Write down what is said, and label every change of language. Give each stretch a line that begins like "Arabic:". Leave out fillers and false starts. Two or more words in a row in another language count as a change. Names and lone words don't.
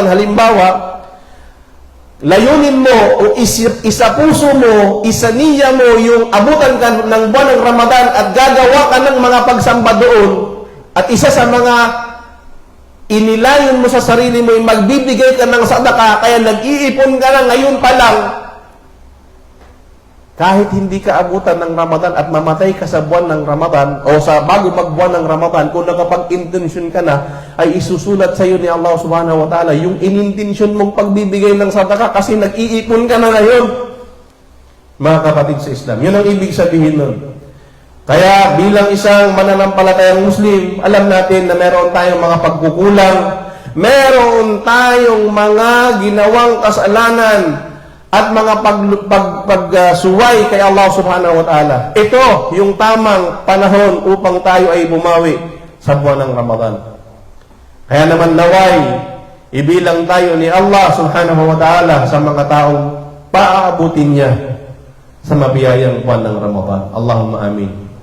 Filipino: Halimbawa, layunin mo o isapuso mo, isaniya mo yung abutan ka ng buwan ng Ramadan at gagawa ka ng mga pagsamba doon, at isa sa mga inilayon mo sa sarili mo, yung magbibigay ka ng sadaka, kaya nag-iipon ka na ngayon pa lang, kahit hindi ka abutan ng Ramadan at mamatay ka sa buwan ng Ramadan o sa bago magbuwan ng Ramadan, kung nakapag-intensyon ka na, ay isusulat sa iyo ni
Arabic: الله سبحانه وتعالى
Filipino: yung inintensyon mong pagbibigay ng sadaka kasi nag-iipon ka na ngayon. Mga kapatid sa Islam, yun ang ibig sabihin nun. Kaya bilang isang mananampalatayang Muslim, alam natin na meron tayong mga pagkukulang, meron tayong mga ginawang kasalanan at mga pagsuway kay
Arabic: الله سبحانه وتعالى.
Filipino: Ito yung tamang panahon upang tayo ay bumawi sa buwan ng Ramadan. Kaya naman naway, ibilang tayo ni
Arabic: الله سبحانه وتعالى
Filipino: sa mga taong paaabutin niya sa mabiyayang buwan ng Ramadan.
Arabic: اللهم آمين.